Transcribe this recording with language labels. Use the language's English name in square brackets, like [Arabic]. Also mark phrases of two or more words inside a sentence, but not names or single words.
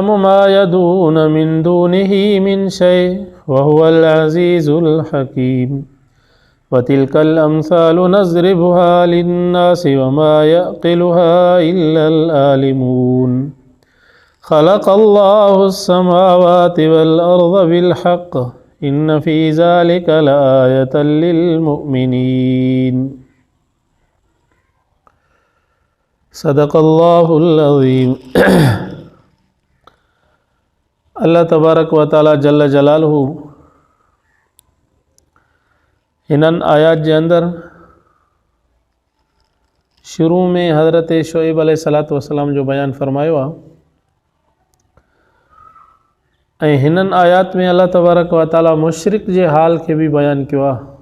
[Arabic] ما يدعون من دونه من شيء وهو العزيز الحكيم وتلك الأمثال نضربها للناس وما يعقلها إلا العالمون خلق الله السماوات والأرض بالحق إن في ذلك لآية للمؤمنين صدق الله العظيم. [Sindhi] अल्लाह [Arabic] تبارك وتعالى جل جلاله [Sindhi] हिनन आयात जे अंदर शुरू में हज़रत शुएब [Arabic] عليه الصلاة والسلام [Sindhi] जो बयान फरमायो आहे ऐं हिनन आयात में अल्लाह [Arabic] تبارك وتعالى [Sindhi] मुशरिक जे हाल के भी बयान कियो आहे।